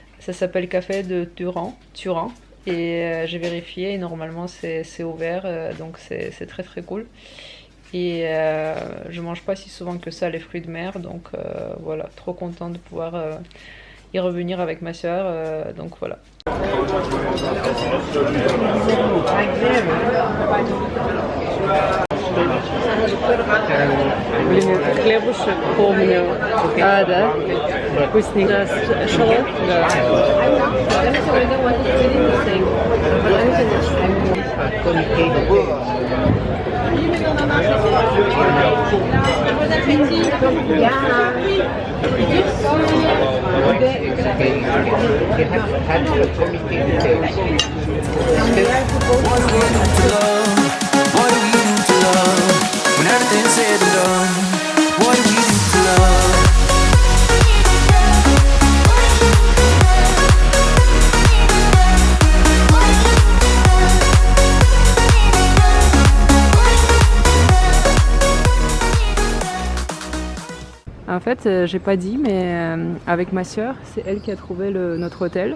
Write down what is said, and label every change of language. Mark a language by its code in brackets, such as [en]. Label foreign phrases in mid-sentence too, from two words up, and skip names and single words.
[fr] Ça s'appelle Café de Turan Et j'ai vérifié et normalement c'est ouvert, donc c'est très très cool. Et je mange pas si souvent que ça les fruits de mer, donc voilà, trop contente de pouvoir y revenir avec ma soeur, donc voilà. [ru] Хлебушек помню. А, да? Вкусненько. Да, шалот? Да. [en] What do we do to love? What do we do to love? When everything's said and done, what do we do to love? [fr] En fait, j'ai pas dit, mais avec ma sœur, c'est elle qui a trouvé notre hôtel.